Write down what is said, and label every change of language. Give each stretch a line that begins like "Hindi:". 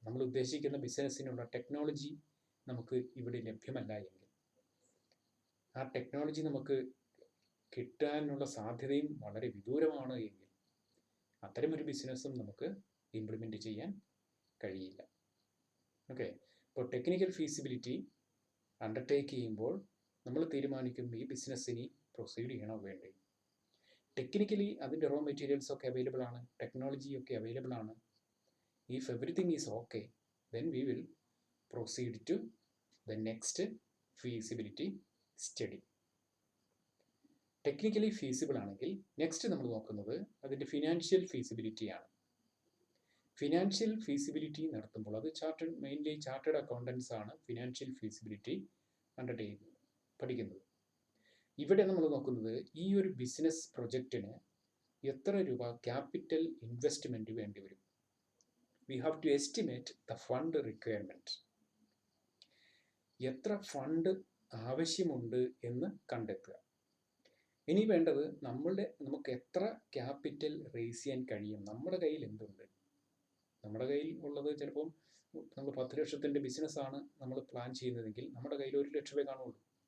Malayalam: നമ്മൾ ഉദ്ദേശിക്കുന്ന ബിസിനസ്സിനുള്ള ടെക്നോളജി നമുക്ക് ഇവിടെ ലഭ്യമല്ല എങ്കിൽ, ആ ടെക്നോളജി നമുക്ക് കിട്ടാനുള്ള സാധ്യതയും വളരെ വിദൂരമാണ് എങ്കിൽ, അത്തരമൊരു ബിസിനസ്സും നമുക്ക് ഇംപ്ലിമെൻറ്റ് ചെയ്യാൻ കഴിയില്ല. ഓക്കെ, ഇപ്പോൾ ടെക്നിക്കൽ ഫീസിബിലിറ്റി അണ്ടർടേക്ക് ചെയ്യുമ്പോൾ നമ്മൾ തീരുമാനിക്കും ഈ ബിസിനസ്സിന് പ്രൊസീഡ് ചെയ്യണോ വേണ്ടേ. ടെക്നിക്കലി അതിൻ്റെ റോ മെറ്റീരിയൽസ് ഒക്കെ അവൈലബിൾ ആണ്, ടെക്നോളജി ഒക്കെ അവൈലബിൾ ആണ്.
English: If everything is okay, then we will proceed to the next feasibility study.
Malayalam: Technically feasible ആണെങ്കിൽ നെക്സ്റ്റ് നമ്മൾ നോക്കുന്നത് അതിൻ്റെ ഫിനാൻഷ്യൽ ഫീസിബിലിറ്റി ആണ്. ഫിനാൻഷ്യൽ ഫീസിബിലിറ്റി നടത്തുമ്പോൾ അത് മെയിൻലി ചാർട്ടേഡ് അക്കൗണ്ടൻസ് ആണ് ഫിനാൻഷ്യൽ ഫീസിബിലിറ്റി അണ്ടർടേക്ക് പഠിക്കുന്നത്. ഇവിടെ നമ്മൾ നോക്കുന്നത് ഈ ഒരു ബിസിനസ് പ്രൊജക്റ്റിന് എത്ര രൂപ ക്യാപിറ്റൽ ഇൻവെസ്റ്റ്മെൻറ്റ് വേണ്ടി വരും.
English: We have to estimate the fund requirement.
Malayalam: എത്ര ഫണ്ട് ആവശ്യമുണ്ട് എന്ന് കണ്ടെത്തുക. ഇനി വേണ്ടത് നമുക്ക് എത്ര ക്യാപിറ്റൽ റേസ് ചെയ്യാൻ കഴിയും, നമ്മുടെ കയ്യിൽ എന്തുണ്ട്. നമ്മുടെ കയ്യിൽ ഉള്ളത് ചിലപ്പം നമ്മൾ 10 ലക്ഷത്തിൻ്റെ ബിസിനസ്സാണ് നമ്മൾ പ്ലാൻ ചെയ്യുന്നതെങ്കിൽ നമ്മുടെ കയ്യിൽ 1 ലക്ഷം രൂപ കാണുള്ളൂ.